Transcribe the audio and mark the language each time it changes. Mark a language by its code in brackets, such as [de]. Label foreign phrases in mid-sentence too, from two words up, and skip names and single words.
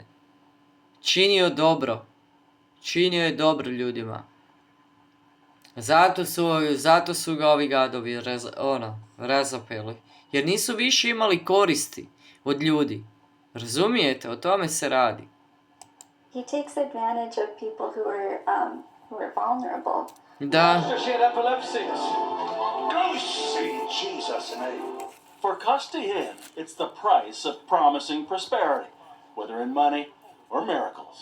[hr] Činio dobro. Činio je dobro ljudima. Zato su ga ovi gadovi razapeli. Jer nisu više imali koristi od ljudi. Razumijete? O tome se radi. [en] he takes advantage of people who are vulnerable. [hr] Da. [en] She had epilepsy. Go see Jesus' name. For Costi Hinn, it's the price of promising prosperity, whether in money or miracles.